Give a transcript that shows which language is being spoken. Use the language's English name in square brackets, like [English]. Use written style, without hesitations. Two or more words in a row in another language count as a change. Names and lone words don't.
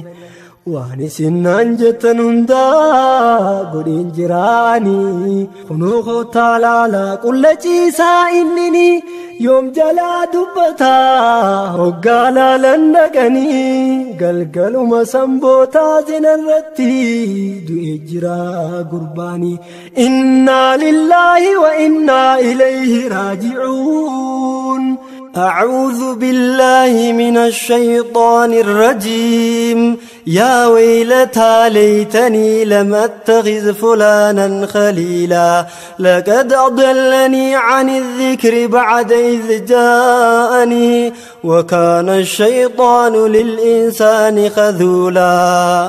[Oromo] waan isinaan jettan hundaa godhin jiraanii kunoo kootaa laalaa qulla ciisaa innini yoom jalaa dubbataa hoggaa laalan dhaqanii galgaluma sanbootaa zinarratti du'e jira gurbaanii [Arabic] إنا لله وإنا إليه راجعون. أعوذ بالله من الشيطان الرجيم يا ويلتى ليتني لم أتخذ فلانا خليلا لقد أضلني عن الذكر بعد إذ جاءني وكان الشيطان للإنسان خذولا.